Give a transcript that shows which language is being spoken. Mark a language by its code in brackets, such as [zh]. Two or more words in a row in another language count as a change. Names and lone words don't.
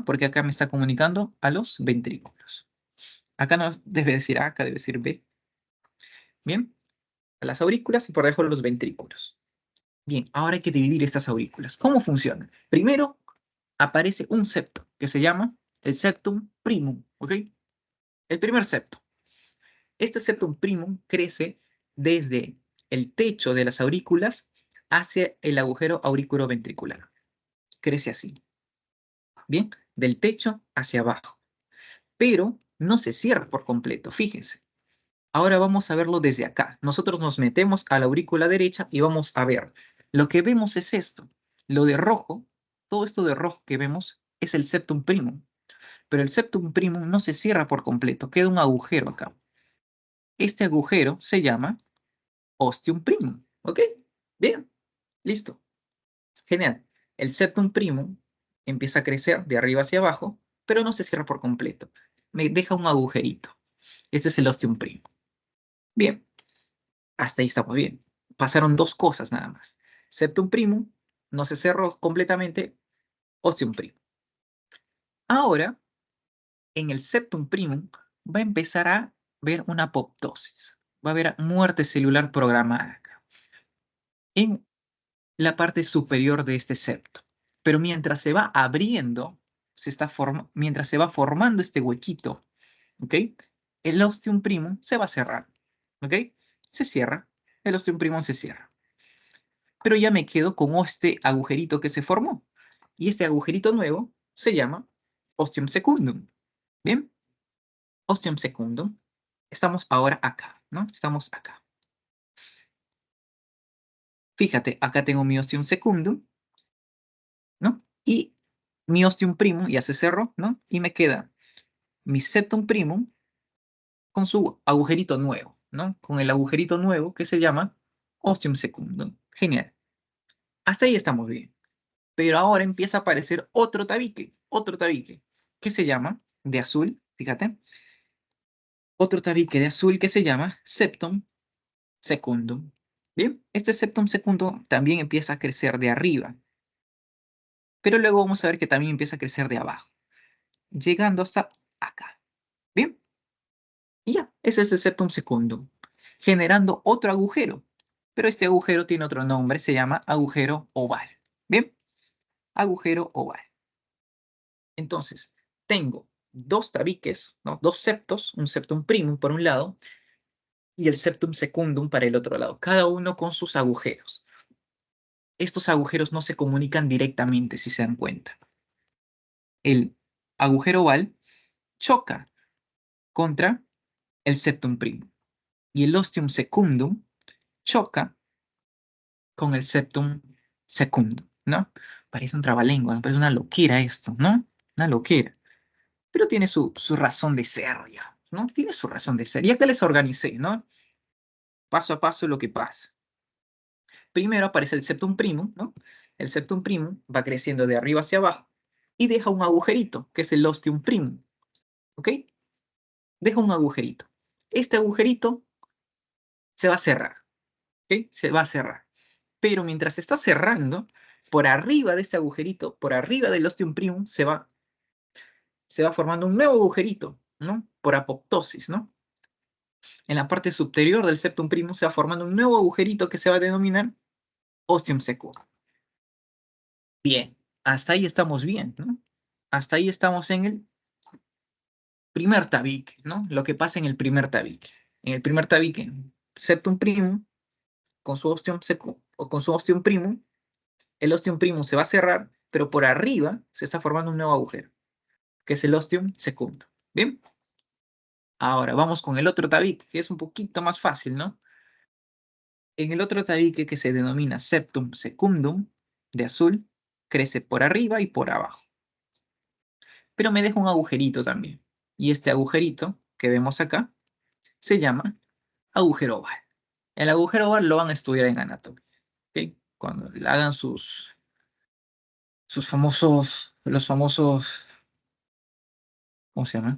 [es] Porque acá me está comunicando a los ventrículos. Acá no debe decir A, acá debe decir B. Bien, a las aurículas y por debajo los ventrículos. Bien, ahora hay que dividir estas aurículas. ¿Cómo funciona? Primero aparece un septo que se llama el [la] septum primum, [es] ¿ok? El primer septo. Este [la] septum primum [es] crece desde el techo de las aurículas hacia el agujero auriculoventricular. Crece así. Bien, del techo hacia abajo. Pero no se cierra por completo, fíjense. Ahora vamos a verlo desde acá. Nosotros nos metemos a la aurícula derecha y vamos a ver. Lo que vemos es esto. Lo de rojo, todo esto de rojo que vemos es el [la] septum primum. [es] Pero el [la] septum primum [es] no se cierra por completo, queda un agujero acá. Este agujero se llama [la] ostium primum, [es] ¿ok? Bien, listo. Genial. El [la] septum primum [es] empieza a crecer de arriba hacia abajo, pero no se cierra por completo. Me deja un agujerito. Este es el [la] ostium primum. [es] Bien, hasta ahí estamos bien. Pasaron 2 cosas nada más. [la] Septum primum [es] no se cerró completamente, [la] ostium primum. [es] Ahora, en el [la] septum primum [es] va a empezar a ver una apoptosis. Va a haber muerte celular programada acá, en la parte superior de este septo. Pero mientras se va abriendo, mientras se va formando este huequito, ¿ok? El [la] ostium primum [es] se va a cerrar, ¿ok? Se cierra, el [la] ostium primum [es] se cierra. Pero ya me quedo con este agujerito que se formó. Y este agujerito nuevo se llama [la] ostium secundum. [es] ¿Bien? [la] Ostium secundum. [es] Estamos ahora acá, ¿no? Estamos acá. Fíjate, acá tengo mi [la] ostium secundum, [es] ¿no? Y mi [la] ostium primum [es] ya se cerró, ¿no? Y me queda mi [la] septum primum [es] con su agujerito nuevo, ¿no? Con el agujerito nuevo que se llama [la] ostium secundum. [es] Genial. Hasta ahí estamos bien. Pero ahora empieza a aparecer otro tabique, que se llama de azul, fíjate. Otro tabique de azul que se llama [la] septum secundum. [es] Bien, este [la] septum secundum [es] también empieza a crecer de arriba, pero luego vamos a ver que también empieza a crecer de abajo, llegando hasta acá. Bien, y ya, ese es el [la] septum secundum, [es] generando otro agujero, pero este agujero tiene otro nombre, se llama agujero oval. Bien, agujero oval. Entonces, tengo dos tabiques, ¿no? Dos septos, un [la] septum primum [es] por un lado y el [la] septum secundum [es] para el otro lado, cada uno con sus agujeros. Estos agujeros no se comunican directamente, si se dan cuenta. El agujero oval choca contra el [la] septum primum [es] y el [la] ostium secundum [es] choca con el [la] septum secundum, [es] ¿no? Parece un trabalengua, parece una loquera esto, ¿no? Una loquera. Pero tiene su razón de ser, ya, ¿no? Tiene su razón de ser. Y acá les organicé, ¿no? Paso a paso lo que pasa. Primero aparece el [la] septum primum, [es] ¿no? El [la] septum primum [es] va creciendo de arriba hacia abajo y deja un agujerito, que es el [la] ostium primum, [es] ¿ok? Deja un agujerito. Este agujerito se va a cerrar, ¿ok? Se va a cerrar. Pero mientras se está cerrando, por arriba de este agujerito, por arriba del [la] ostium primum, [es] se va formando un nuevo agujerito, ¿no? Por apoptosis, ¿no? En la parte superior del [la] septum primum [es] se va formando un nuevo agujerito que se va a denominar [la] ostium secundum. [es] Bien, hasta ahí estamos bien, ¿no? Hasta ahí estamos en el primer tabique, ¿no? Lo que pasa en el primer tabique. En el primer tabique, [la] septum primum, [es] con su [la] ostium primum, [es] el [la] ostium primum [es] se va a cerrar, pero por arriba se está formando un nuevo agujero, que es el [la] ostium secundum. [es] ¿Bien? Ahora vamos con el otro tabique, que es un poquito más fácil, ¿no? En el otro tabique, que se denomina [la] septum secundum, [es] de azul, crece por arriba y por abajo. Pero me deja un agujerito también. Y este agujerito que vemos acá se llama agujero oval. El agujero oval lo van a estudiar en anatomía, ¿ok? Cuando hagan los famosos, ¿cómo se llama?